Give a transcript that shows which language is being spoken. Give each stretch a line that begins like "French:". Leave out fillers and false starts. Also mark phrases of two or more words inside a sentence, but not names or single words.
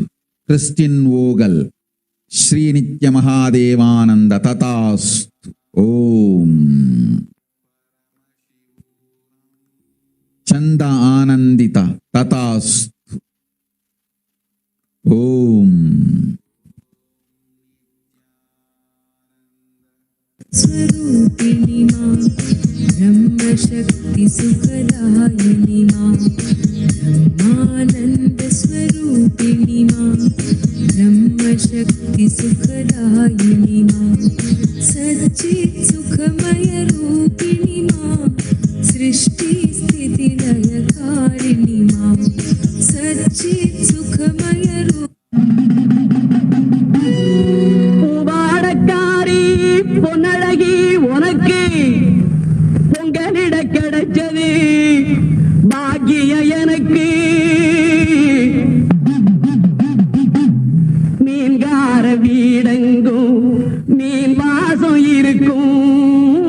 Tamil: கிறிஸ்டின் ஓகல் ஸ்ரீ நித்ய மகாதேவானந்த ததாஸ்து. ஓம் சந்த ஆனந்தித ததாஸ்து. ஓம்
Sanskrit: स्वरूपिणी मां ब्रह्मशक्ति सुखदायिनी मां ब्रह्मानंद स्वरूपिणी मां ब्रह्मशक्ति सुखदायिनी मां सच्चित् सुखमय रूपिणी मां सृष्टि स्थिति लयकारिणी मां सच्चित् सुखमय
Tamil: பூவாடக்காரி பொன்னழகி உனக்கு பொங்கலிட கிடைச்சது பாக்கிய எனக்கு. மீன்கார வீடெங்கும் மீன் வாசம் இருக்கும்.